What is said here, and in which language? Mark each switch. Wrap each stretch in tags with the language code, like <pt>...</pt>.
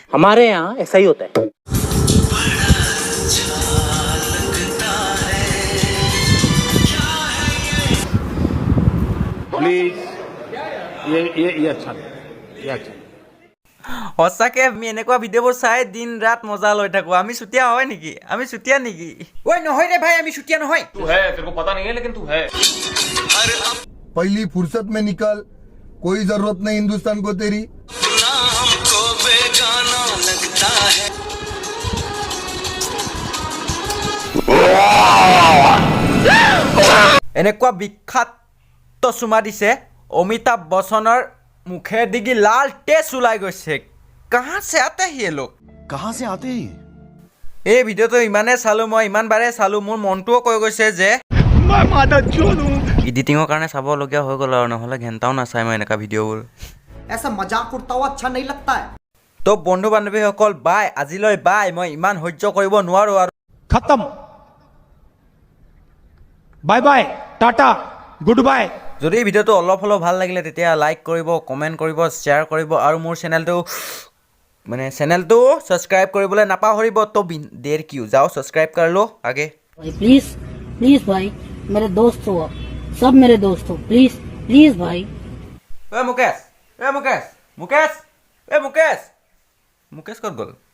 <hi>हमारे यहाँ ऐसा ही होता है। प्लीज ये अच्छा ये अच्छा।</hi> <as>সঁচাকৈ আমি এনেকুৱা ভিডিঅ'বোৰ চাই দিন ৰাত মজা লৈ থাকোঁ। আমি চুতীয়া হয় নেকি? আমি চুতীয়া নেকি? ঐ নহয় ৰে ভাই, আমি চুতীয়া নহয়।</as> <hi>तू है, तेरे को पता नहीं है लेकिन तू है। पहली फुर्सत में निकल, कोई जरूरत नहीं हिंदुस्तान को तेरी।</hi> <as>এনেকুৱা বিখ্যাত চুমা দিছে অমিতাভ বচ্চনৰ মুখে দিগি লাল তেজ ওলাই গৈছে।</as> <hi>কাহা চে আতে হি লোক, कहाँ से आते हैं?</hi> <as>এই ভিডিঅ'টো ইমানে চালোঁ, মই ইমান বাৰে চালোঁ, মোৰ মনটোও কৈ গৈছে যে এডিটিঙৰ কাৰণে চাবলগীয়া হৈ গ'ল, আৰু নহ'লে ঘেণ্টাও নাচায় মই এনেকুৱা ভিডিঅ'বোৰ।</as> <hi>ऐसा मजाक उड़ता हुआ अच्छा नहीं लगता है।</hi> <as>তো বন্ধু বান্ধৱীসকল বাই, আজিলৈ বাই। মই ইমান সহ্য কৰিব নোৱাৰোঁ আৰু।</as> <hi>खत्म, bye bye, Tata, good bye.</hi> <as>যদি এই ভিডিঅ'টো অলপ হ'লেও ভাল লাগিলে তেতিয়া লাইক কৰিব, কমেণ্ট কৰিব, শ্বেয়াৰ কৰিব, আৰু মোৰ চেনেলটো ছাবস্ক্ৰাইব কৰিবলৈ নাপাহৰিব।</as> <hi>তো দেৰ কিউ যাও ছাবস্ক্ৰাইব कर लो आगे। भाई प्लीज प्लीज भाई, मेरे दोस्त हो आप, सब मेरे दोस्त हो, प्लीज प्लीज भाई। ए मुकेश, ए मुकेश, मुकेश, ए मुकेश, मुकेश</hi> <as>ক'ত গ'ল?</as>